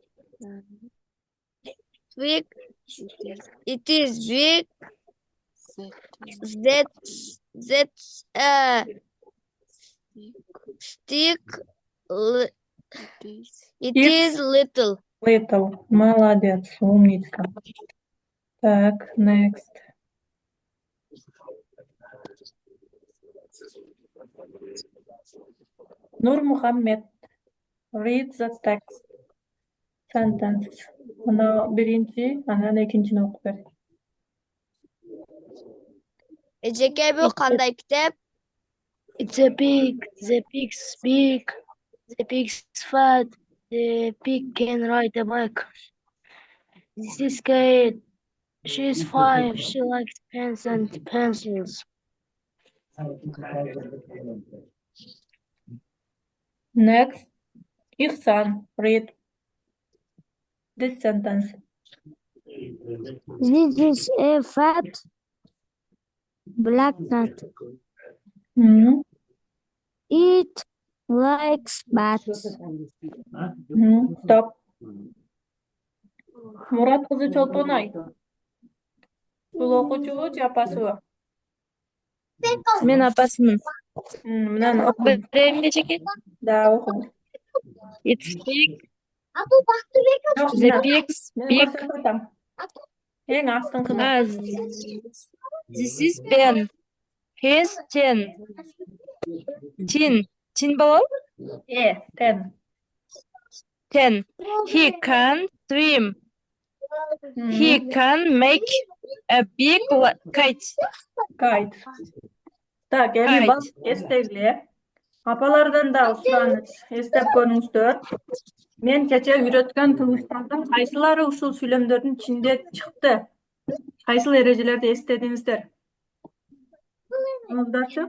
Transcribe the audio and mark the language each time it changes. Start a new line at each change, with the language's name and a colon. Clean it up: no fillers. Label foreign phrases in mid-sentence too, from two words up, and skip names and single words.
English: It is big. That's a stick. It is little. Little.
Russian: Молодец, умничка. Так,
English: next. Nur Muhammed. Read the text. Sentence.
Kyrgyz: Мына биринчи, анан экинчини окуп бер. Эжеке бу кандай китеп?
English: It's a pig. The pig's big. The pig's fat. The pig can ride a bike. This is Kate. She's 5. She likes pens and pencils. Next. Ihsan. Read this sentence. This is a fat Blacknut. Hı. It likes bats. Hı. Stop. Murat kızı Çolpanay.
Kyrgyz: Сул окуучубу же апасыбы? Мен апасымын. Мынаны окуңуз. Берейин эжеке. Да, окуңуз.
English: It's big.
Kyrgyz: Жок,
English: The
Kyrgyz: мына
English: pigs
Kyrgyz: мен
English: big.
Kyrgyz: көрсөтүп атам. Эң астыңкыны.
English: This is Ben. He's 10.
Kyrgyz: Tin болобу?
English: Ten. 10. He can swim. He can make a big kite. Kite.
Kyrgyz: Так, эми
English: Kite.
Kyrgyz: бак эстегиле. Апалардан да сураныч. Эстеп көрүңүздөр. Мен кече үйрөткөн тыгыштардын кайсылары ушул сүйлөмдөрдүн ичинде чыкты? Кайсыл эрежелерди эстедиңиздер? Кыңыздарчы?